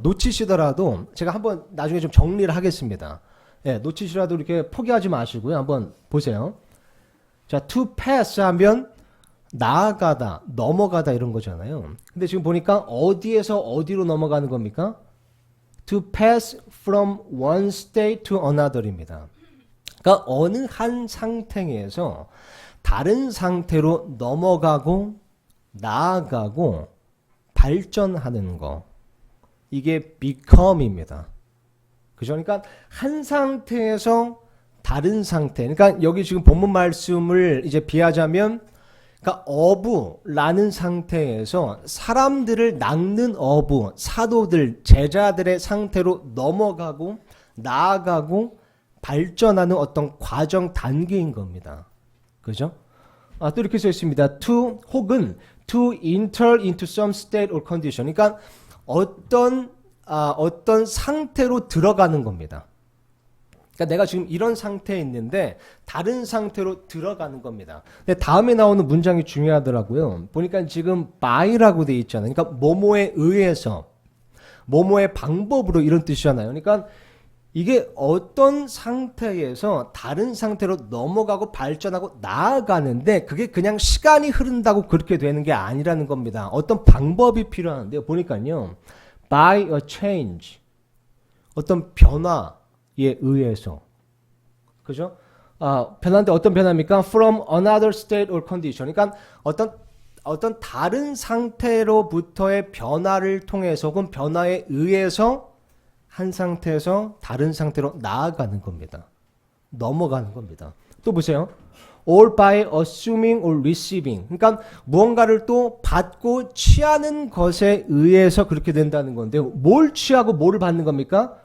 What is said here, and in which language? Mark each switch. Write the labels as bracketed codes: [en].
[ko] 놓치시더라도 제가 한번 나중에 좀 정리를 하겠습니다. 예, 놓치시더라도 이렇게 포기하지 마시고요. 한번 보세요. 자, to pass 하면 나아가다, 넘어가다 이런 거잖아요. 근데 지금 보니까 어디에서 어디로 넘어가는 겁니까? [en] To pass from one state to another입니다. [ko] 그러니까 어느 한 상태에서 다른 상태로 넘어가고 나아가고 발전하는 거. 이게 become입니다. 그죠? 그러니까 한 상태에서 다른 상태. 그러니까 여기 지금 본문 말씀을 이제 비하자면 그러니까 어부라는 상태에서 사람들을 낚는 어부, 사도들, 제자들의 상태로 넘어가고 나아가고 발전하는 어떤 과정 단계인 겁니다. 그죠? 또 이렇게 써 있습니다. [en] To 혹은 to enter into some state or condition. [ko] 그러니까 어떤 상태로 들어가는 겁니다. 그러니까 내가 지금 이런 상태에 있는데 다른 상태로 들어가는 겁니다. 근데 다음에 나오는 문장이 중요하더라고요. 보니까 지금 by라고 돼 있잖아요. 그러니까 뭐뭐에 의해서, 뭐뭐의 방법으로 이런 뜻이잖아요. 그러니까 이게 어떤 상태에서 다른 상태로 넘어가고 발전하고 나아가는데 그게 그냥 시간이 흐른다고 그렇게 되는 게 아니라는 겁니다. 어떤 방법이 필요한데요. 보니까요. [en] by a change. [ko] 어떤 변화에 의해서. 그죠? 변화인데 어떤 변화입니까? [en] From another state or condition. [ko] 그러니까 어떤 다른 상태로부터의 변화를 통해서 혹은 변화에 의해서 한 상태에서 다른 상태로 나아가는 겁니다. 넘어가는 겁니다. 또 보세요. [en] Or by assuming or receiving. [ko] 그러니까 무언가를 또 받고 취하는 것에 의해서 그렇게 된다는 건데요. 뭘 취하고 뭐를 받는 겁니까?